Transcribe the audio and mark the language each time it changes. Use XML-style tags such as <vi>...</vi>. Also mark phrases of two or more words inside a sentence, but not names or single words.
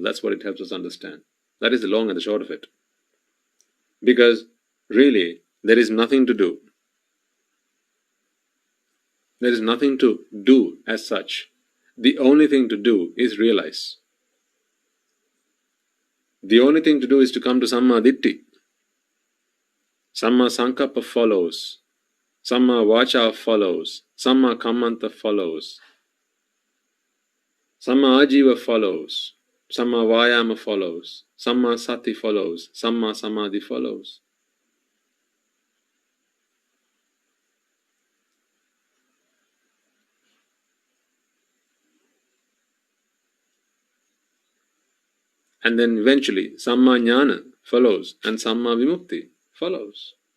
<en>That's what it helps us understand. That is the long and the short of it. Because really, there is nothing to do. There is nothing to do as such. The only thing to do is realize. The only thing to do is to come to</en> <pi>Samma Ditti. Samma Sankappa follows. Samma Vacha follows. Samma Kammanta follows. Samma Ajiva follows. Samma Vayama follows. Samma Sati follows. Samma Samadhi follows.</pi> <en>And then eventually</en> <pi>Samma Jnana</pi> <en>follows and</en> <pi>Samma Vimukti</pi> <en>follows.</en>